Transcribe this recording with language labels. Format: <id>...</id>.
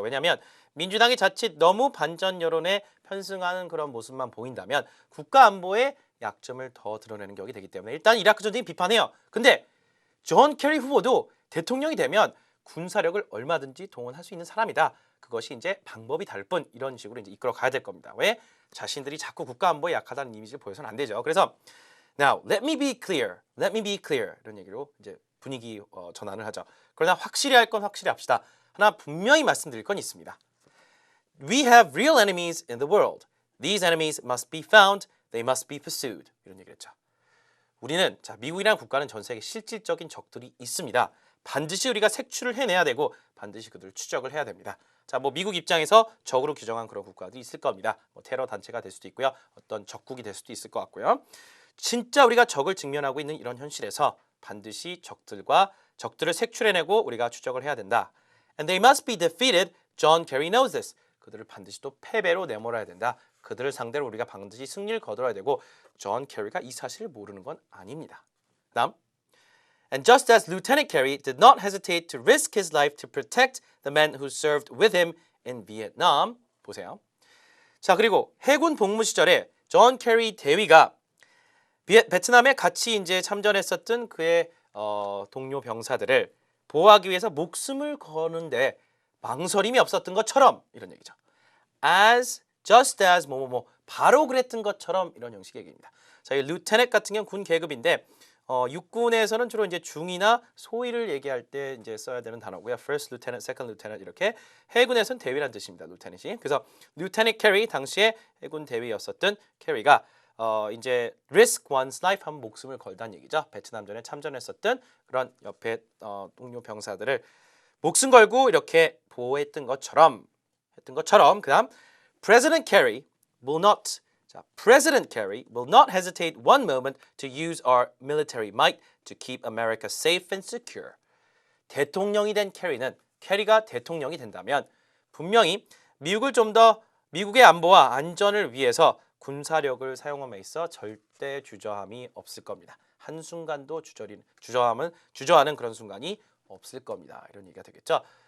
<ko>왜냐하면 민주당이 자칫 너무 반전 여론에 편승하는 그런 모습만 보인다면 국가 안보의 약점을 더 드러내는 격이 되기 때문에 일단 이라크 전쟁 비판해요. 근데 존 캐리 후보도 대통령이 되면 군사력을 얼마든지 동원할 수 있는 사람이다. 그것이 이제 방법이 다를 뿐 이런 식으로 이제 이끌어 가야 될 겁니다. 왜? 자신들이 자꾸 국가 안보에 약하다는 이미지를 보여서는 안 되죠. 그래서</ko> <en>Now, let me be clear. Let me be clear.</en> <ko>이런 얘기로 이제 분위기 전환을 하죠. 그러나 확실히 할 건 확실히 합시다. 하나 분명히 말씀드릴 건 있습니다.</ko> <en>We have real enemies in the world. These enemies must be found. They must be pursued.</en> <ko>이런 얘기를 했죠. 우리는 미국이라는 국가는 전 세계 실질적인 적들이 있습니다. 반드시 우리가 색출을 해내야 되고 반드시 그들을 추적을 해야 됩니다. 자, 뭐 미국 입장에서 적으로 규정한 그런 국가들이 있을 겁니다. 뭐 테러 단체가 될 수도 있고요. 어떤 적국이 될 수도 있을 것 같고요. 진짜 우리가 적을 직면하고 있는 이런 현실에서 반드시 적들을 색출해내고 우리가 추적을 해야 된다.</ko> <en>And they must be defeated. John Kerry knows this.</en> <ko>그들을 반드시 또 패배로 내몰아야 된다. 그들을 상대로 우리가 반드시 승리를 거둬야 되고 존 캐리가 이 사실을 모르는 건 아닙니다. 다음.</ko> <en>And just as Lieutenant Kerry did not hesitate to risk his life to protect the men who served with him in Vietnam.</en> <ko>보세요. 자, 그리고 해군 복무 시절에 존 케리 대위가 베트남에 같이 이제 참전했었던 그의 동료 병사들을 보호하기 위해서 목숨을 거는데 망설임이 없었던 것처럼 이런 얘기죠. just as 뭐뭐뭐 바로 그랬던 것처럼 이런 형식의 얘기입니다. 자, 이 lieutenant 같은 경우는 군 계급인데 육군에서는 주로 이제 중위나 소위를 얘기할 때 이제 써야 되는 단어고요.</ko> <en>First lieutenant, second lieutenant</en> <ko>이렇게. 해군에서는 대위란 뜻입니다. lieutenant이. 그래서 lieutenant Carey 당시에 해군 대위였었던 캐리가 이제 risk one's life 하면 목숨을 걸다는 얘기죠. 베트남전에 참전했었던 그런 옆에 동료 병사들을 목숨 걸고 이렇게 보호했던 것처럼 그다음</ko> <en>President Carey will not President Carey will not hesitate one moment to use our military might to keep America safe and secure.</en> <ko>대통령이 된 캐리가 대통령이 된다면 분명히 미국을 좀 더 미국의 안보와 안전을 위해서 군사력을 사용함에 있어 절대 주저함이 없을 겁니다. 한순간도 주저하는 그런 순간이 없을 겁니다. 이런 얘기가 되겠죠.</ko>